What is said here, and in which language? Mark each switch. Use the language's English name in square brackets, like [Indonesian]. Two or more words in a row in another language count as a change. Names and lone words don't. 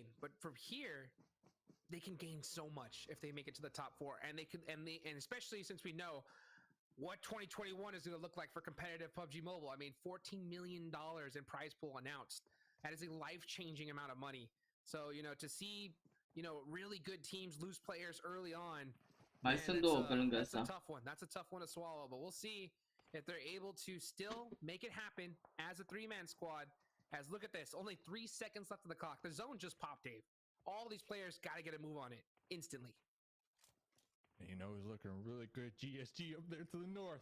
[English] But from here, they can gain so much if they make it to the top 4, and and especially since we know what 2021 is going to look like for competitive PUBG Mobile. I mean, $14 million in prize pool announced. That is a life-changing amount of money. So, you know, to see, you know, really good teams lose players early on, [Romanian] Mai sunt două pe lângă [English] that's [Romanian] asta. [English] a tough one. That's a tough one to swallow, but we'll see if they're able to still make it happen as a 3-man squad. As look at this, only 3 seconds left of the clock. The zone just popped, Dave. All these players got to get a move on it instantly. You know, he's looking really good. GSG up there to the north.